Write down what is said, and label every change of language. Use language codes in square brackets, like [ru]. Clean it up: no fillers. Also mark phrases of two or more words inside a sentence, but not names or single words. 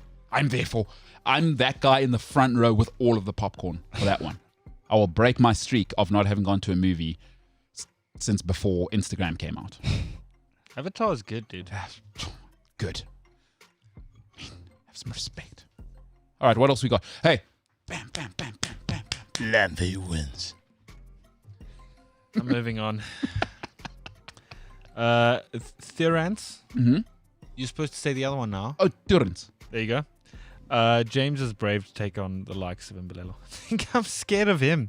[en] I'm that guy in the front row with all of the popcorn for that one. I will break my streak of not having gone to a movie since before Instagram came out. Avatar is good, dude. Good. Have some respect. All right, what else we got? Hey, bam, bam, bam, bam, bam, bam. Lampy wins. I'm moving on. Thurance. Mm-hmm. You're supposed to say the other one now. Oh, Turans. There you go. James is brave to take on the likes of Mbelelo. I think I'm scared of him.